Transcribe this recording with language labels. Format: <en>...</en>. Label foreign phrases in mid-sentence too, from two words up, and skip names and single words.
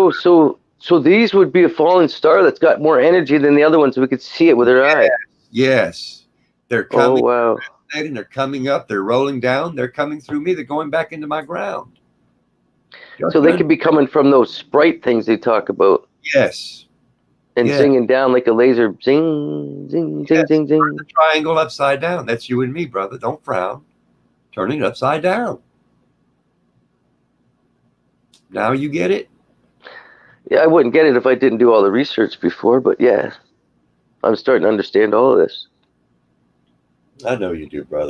<en>Oh, so these would be a fallen star that's got more energy than the other ones. We could see it with our eye. Yes, they're coming. Oh, wow. rotating, they're coming up, they're rolling down, they're coming through me, they're going back into my ground. So they could be coming from those sprite things they talk about. Yes. And Yeah. zinging down like a laser. Zing, zing, zing, Yes. zing, zing. Turn the triangle upside down. That's you and me, brother. Don't frown. Turning it upside down. Now you get it? Yeah, I wouldn't get it if I didn't do all the research before, but yeah, I'm starting to understand all of this. I know you do, brother.</en>